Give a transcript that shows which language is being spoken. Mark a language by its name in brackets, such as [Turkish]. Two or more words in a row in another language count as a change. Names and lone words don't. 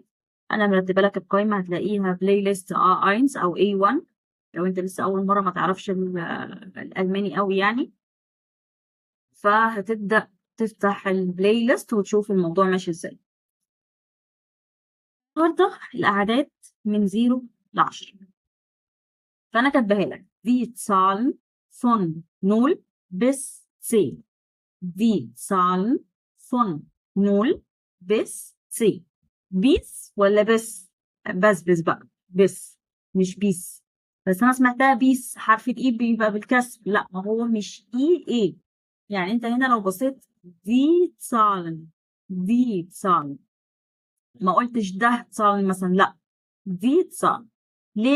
[Arabic] أنا مرتبة لك القايمة هتلاقيها بلاي ليست A1 أو A1 لو انت لسه اول مره ما تعرفش الالماني قوي يعني، فهتبدا تفتح البلاي ليست وتشوف الموضوع ماشي ازاي. النهارده الاعداد من 0 ل 10، فانا كاتباها لك [German] die Zahlen von 0 bis 10. die Zahlen von 0 bis 10. [Arabic] بيس ولا بس بقى بس مش بيس. بس انا سمعتها بيس حرف الاي بيبقى بالكسر، لا ما هو مش ايه. يعني انت هنا لو بصيت دي Zahlen ما قلتش ده Zahlen مثلا، لا دي Zahlen. ليه؟